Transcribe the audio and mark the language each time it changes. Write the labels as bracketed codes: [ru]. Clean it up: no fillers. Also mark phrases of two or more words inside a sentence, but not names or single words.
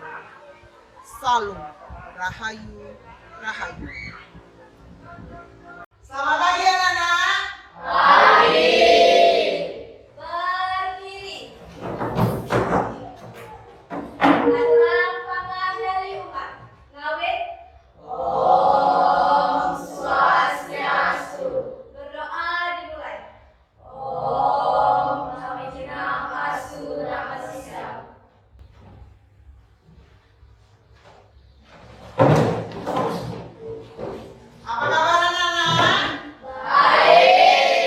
[id] Salam Rahayu Rahayu. Selamat pagi anak-anak. Pagi. [ban] Berdiri. Adalah pangadari umat. Ngawit. Om Swastiastu. [id] Berdoa dimulai. [sa] Om Namo Pasu Namasisa. [id] Apa kabar anak-anak? Baik.